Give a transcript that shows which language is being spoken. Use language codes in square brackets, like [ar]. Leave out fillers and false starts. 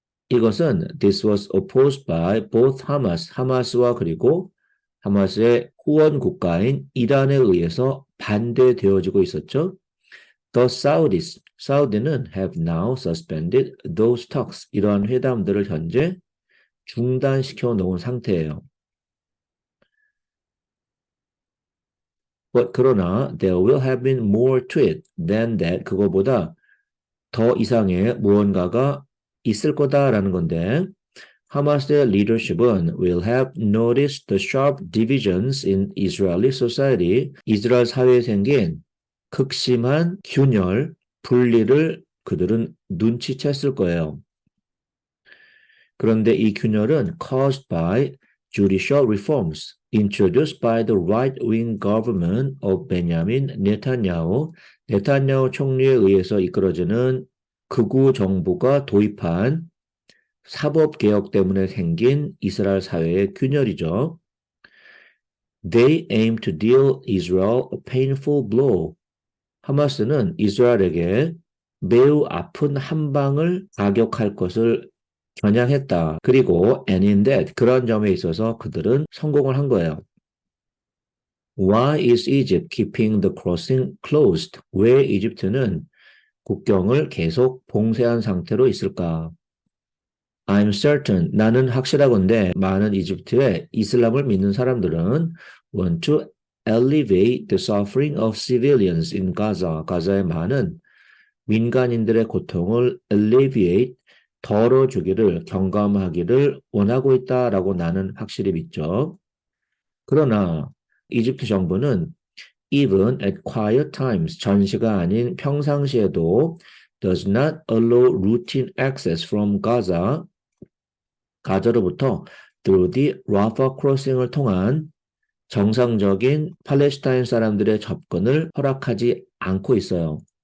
[ko] 이것은 [en] this was opposed by both Hamas, [ko] 하마스와 그리고 하마스의 후원 국가인 이란에 의해서 반대되어지고 있었죠. [en] The Saudis, [ko] 사우디는 [en] have now suspended those talks, [ko] 이러한 회담들을 현재 중단시켜 놓은 상태예요. [en] But [ko] 그러나 [en] there will have been more to it than that. [ko] 그거보다 더 이상의 무언가가 있을 거다라는 건데 하마스의 리더십은 [en] will have noticed the sharp divisions in Israeli society. [ko] 이스라엘 사회에 생긴 극심한 균열, 분리를 그들은 눈치챘을 거예요. 그런데 이 균열은 [en] caused by judicial reforms introduced by the right-wing government of Benjamin Netanyahu, [ko] 네타냐후 총리에 의해서 이끌어지는 극우 정부가 도입한 사법개혁 때문에 생긴 이스라엘 사회의 균열이죠. [en] They aim to deal Israel a painful blow. [ko] 하마스는 이스라엘에게 매우 아픈 한 방을 가격할 것을 겨냥했다. 그리고 [en] and in that, [ko] 그런 점에 있어서 그들은 성공을 한 거예요. [en] Why is Egypt keeping the crossing closed? [ko] 왜 이집트는 국경을 계속 봉쇄한 상태로 있을까? [en] I'm certain, [ko] 나는 확실하건대 많은 이집트의 이슬람을 믿는 사람들은 [en] want to alleviate the suffering of civilians in Gaza. [ko] 가자의 많은 민간인들의 고통을 alleviate, 덜어주기를, 경감하기를 원하고 있다라고 나는 확실히 믿죠. 그러나 이집트 정부는 [en] even at quiet times, [ko] 전시가 아닌 평상시에도 [en] does not allow routine access from Gaza, [ko] 가자로부터 [en] through the Rafah crossing [ko] 을 통한 정상적인 팔레스타인 사람들의 접근을 허락하지 않고 있어요.